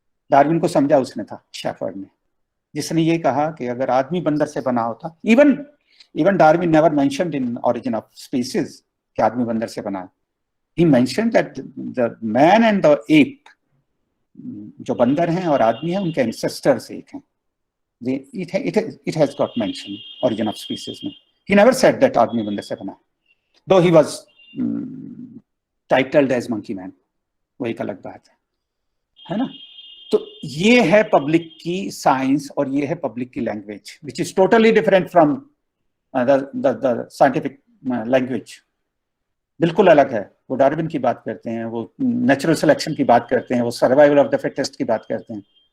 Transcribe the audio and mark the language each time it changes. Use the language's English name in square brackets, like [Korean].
[Hindi] Darwin को समझा उसने था, शेफर्ड ने, जिसने ये कहा कि अगर आदमी बंदर से बना होता, [English] even Darwin never mentioned in Origin of Species [Hindi] कि आदमी बंदर से बना है। [English] he mentioned that the man and the ape, [Hindi] जो बंदर हैं और आदमी हैं उनके एंसेस्टर्स एक हैं। [English] It has got mentioned origin of species में। He never said that [Hindi] आदमी बंदर से बना, [English] though he was titled as monkey man, [Hindi] वो एक अलग बात है ना। तो ये है पब्लिक की साइंस और ये है पब्लिक की language, [English] which is totally different from the scientific language, [Hindi] बिल्कुल अलग है। वो डार्विन की बात करते हैं, वो नेचुरल सिलेक्शन की बात करते हैं, वो सर्वाइवल ऑफ द फिटेस्ट की बात करते हैं।